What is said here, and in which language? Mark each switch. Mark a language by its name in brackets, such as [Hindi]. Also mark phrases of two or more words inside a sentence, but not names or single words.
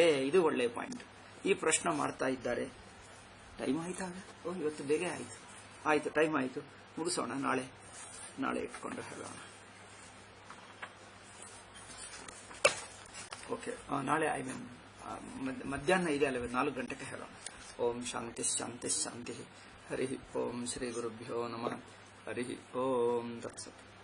[Kannada] ಇದು ಒಳ್ಳೆಯ ಪಾಯಿಂಟ್. ಈ ಪ್ರಶ್ನೆ ಮಾಡ್ತಾ ಇದ್ದಾರೆ. ಟೈಮ್ ಆಯ್ತಾ? ಇವತ್ತು ಬೇಗ ಆಯ್ತು, ಟೈಮ್ ಆಯ್ತು, ಮುಗಿಸೋಣ. ನಾಳೆ ಇಟ್ಕೊಂಡು ಹೇಳೋಣ. ಓಕೆ, ನಾಳೆ ಮಧ್ಯಾಹ್ನ ಇದೆ ಅಲ್ಲವೇ, 4 ಗಂಟೆಗೆ ಹೇಳೋಣ. [Sanskrit] ಓಂ ಶಾಂತಿ ಶಾಂತಿ ಶಾಂತಿ. ಹರಿ ಓಂ ಶ್ರೀ ಗುರುಭ್ಯೋ ನಮಃ. ಹರಿ ಓಂ ತತ್ಸತ್.